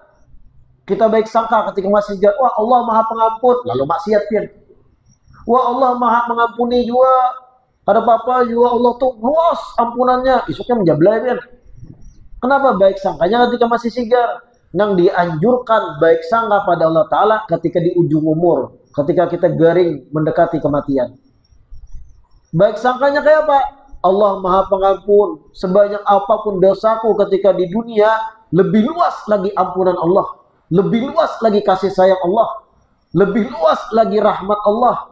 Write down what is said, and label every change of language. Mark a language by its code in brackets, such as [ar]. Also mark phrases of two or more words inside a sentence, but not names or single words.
[bjn] Kita baik sangka ketika masih sigar. Wah, Allah Maha Pengampun, lalu maksiat pian. Wah, Allah Maha Mengampuni juga. Pada apa juga Allah tuh luas ampunannya, isuknya menjablay pian. Kenapa baik sangkanya ketika masih sigar? Nang dianjurkan baik sangka pada Allah Ta'ala ketika di ujung umur, ketika kita garing mendekati kematian. [id] Baik sangkanya kayak apa? Allah Maha Pengampun, sebanyak apapun dosaku ketika di dunia, lebih luas lagi ampunan Allah, lebih luas lagi kasih sayang Allah, lebih luas lagi rahmat Allah.